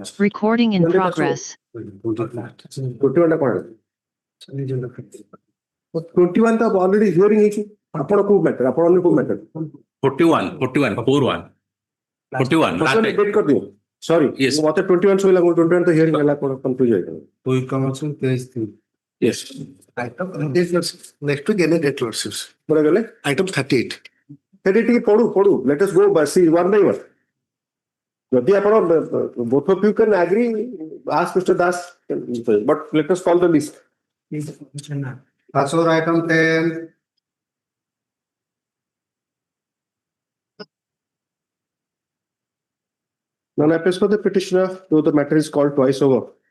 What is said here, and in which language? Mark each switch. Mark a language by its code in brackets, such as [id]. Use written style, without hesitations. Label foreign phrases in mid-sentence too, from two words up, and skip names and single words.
[en] Recording in Monday progress. [or] 21 ଟା କଣ? 21 ତ [en] already hearing [or] ହେଇଛି। ଆପଣ କୋଉ matter? ଆପଣ ଅନ୍ୟ କୋଉ matter? 41, 41. [en] First one date କରିଦିଅ। Sorry, Yes. [or] ମତେ 21 ଶୋଇଲା, 21 ତ hearing ହେଲା, କଣ confuse ହେଇଗଲା। [en] We come also page 3. Yes. Item next week any date lordships. [or] କୋଉଟା ଗଲେ? [en] Item 38. [or] ସେଠି ଟିକେ ପଢୁ। [en] Let us go see one by one. [or] ଯଦି ଆପଣ [en] both of you can agree, ask Mr. Das, but let us call the list. Passover item 10. Non-appeals for the petitioner, though the matter is called twice over.